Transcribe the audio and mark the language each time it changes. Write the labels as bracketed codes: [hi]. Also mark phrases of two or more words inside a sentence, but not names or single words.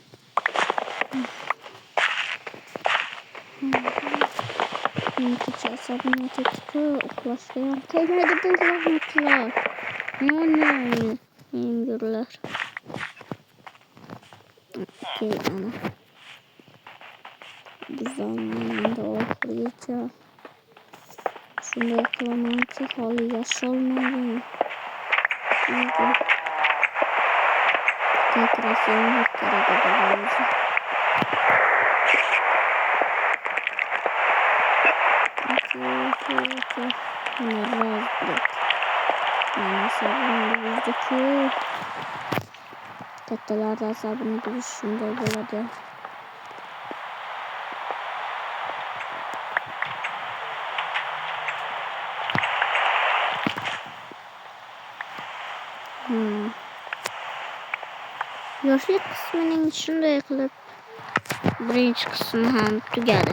[uz] Kecha asabimni ketdi, uxlashga ham qo'ymadi bu la'natlar. Yengurlar. Okey, ana. Buzaman oxirigacha. Shunday qilamanki, hali yasholmagan. [ru] Как раз я не переговорился. Окей. Раз, блядь. [uz] Mana sabun buzdiki. Kattalarda sabun buzish shunday bo'ladi. Yoshlik qismining shunday qilib birinchi qismi ham tugadi.